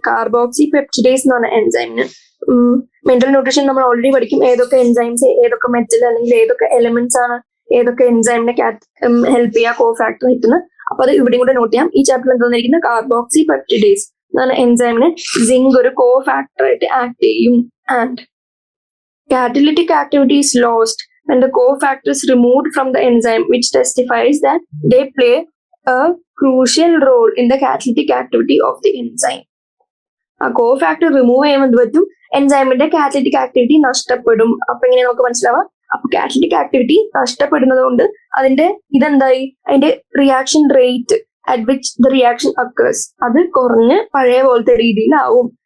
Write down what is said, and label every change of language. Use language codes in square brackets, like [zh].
[ml] Carboxy peptidase എന്ന് പറഞ്ഞ എൻസൈമിന്. Mental nutrition നമ്മൾ ഓൾറെഡി പഠിക്കും. ഏതൊക്കെ എൻസൈംസ്, ഏതൊക്കെ മെറ്റൽ അല്ലെങ്കിൽ ഏതൊക്കെ എലമെന്റ്സ് ആണ് ഏതൊക്കെ എൻസൈമിനെ ഹെൽപ്പ് ചെയ്യുക കോ ഫാക്ടർ ആയിട്ടാണ്. അപ്പൊ അത് ഇവിടെയും കൂടെ നോട്ട് ചെയ്യാം. ഈ ചാപ്റ്ററിൽ എന്തായിരിക്കുന്നത്? കാർബോക്സി പെപ്റ്റിഡേസ് എന്ന് പറഞ്ഞ എൻസൈമിന് സിങ്ക് ഒരു കോ ഫാക്ടർ ആയിട്ട് ആക്ട് ചെയ്യും. [en] And catalytic activity is lost when the cofactor is removed from the enzyme, which testifies that they play a crucial role in the catalytic activity of the enzyme. [ml] ആ cofactor remove ചെയ്യുമ്പോൾ പറ്റും എൻസൈമിന്റെ catalytic activity നഷ്ടപ്പെടും. അപ്പൊ എങ്ങനെ നമുക്ക് മനസ്സിലാവാം? അപ്പൊ catalytic activity നഷ്ടപ്പെടുന്നത് കൊണ്ട് അതിന്റെ ഇതെന്തായി? അതിന്റെ [en] reaction rate at which the reaction occurs [ml] അത് കുറഞ്ഞ് പഴയ പോലത്തെ രീതിയിലാവും.